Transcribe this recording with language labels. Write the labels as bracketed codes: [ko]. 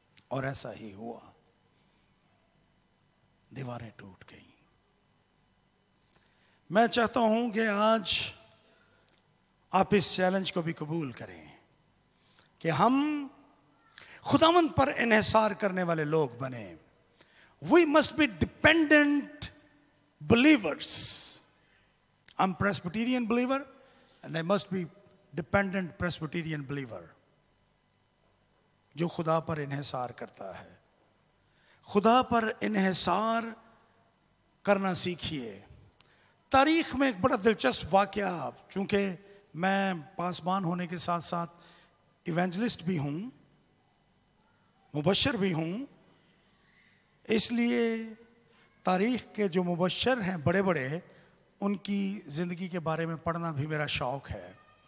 [hi] और ऐसा ही हुआ, दीवारें टूट गई। मैं चाहता हूं कि आज आप इस चैलेंज को भी कबूल करें कि हम खुदावंद पर इन्हिसार करने वाले लोग बने। [en] We must be dependent believers. I'm Presbyterian believer and I must be dependent Presbyterian believer, [hi] जो खुदा पर इन्हिसार करता है। खुदा पर इन्हिसार करना सीखिए। तारीख में एक बड़ा दिलचस्प वाकया, चूंकि मैं पासबान होने के साथ साथ इवेंजलिस्ट भी हूं, मुबश्शिर भी हूं, इसलिए तारीख के जो मुबश्शिर हैं बड़े बड़े, उनकी ज़िंदगी के बारे में पढ़ना भी मेरा शौक़ है।